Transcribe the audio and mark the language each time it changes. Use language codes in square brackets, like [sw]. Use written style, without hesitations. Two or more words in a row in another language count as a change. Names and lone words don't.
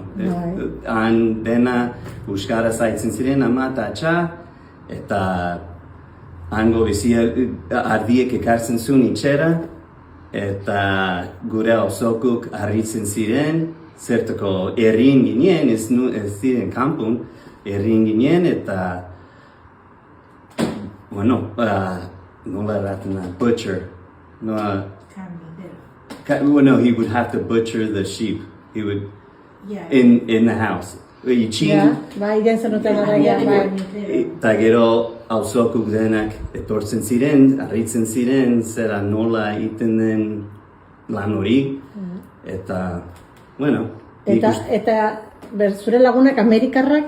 [eu] Han dena euskara zaitzen ziren ama eta atxa, eta hango bizia ardiek ekartzen zuen itxera, eta gure auzokuk harritzen ziren, zertako herrin ginen, ez ziren kanpun, herrin ginen, eta, bueno, nola erraten da, [en] butcher. No, he would have to butcher the sheep. He would, in the house. [eu] Itxin, bai, den zenuten horregia, bai. Eta gero auzokuk denak etortzen ziren, harritzen ziren, zera nola iten den lan hori, eta, bueno. Eta zure lagunak Amerikarrak